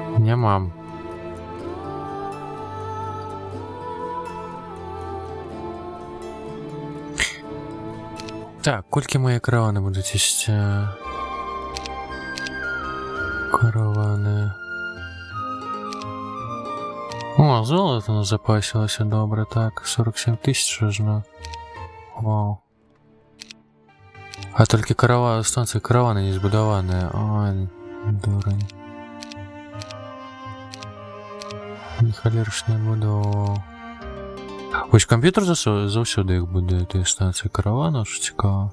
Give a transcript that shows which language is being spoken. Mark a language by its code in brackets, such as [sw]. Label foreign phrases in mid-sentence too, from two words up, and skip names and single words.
[be] Няма. Так, колькі мае караваны будуць ісці? Караваны. О, золото назапасілася добре, так. 47 тысяч ажно. Вау. А толькі станцыі караваны не збудаваныя. Ой, дурань. Халер ж не адбудоўваў. Вось камп'ютер заўсёды іх будуе, тыя станцыі каравана, што цікава.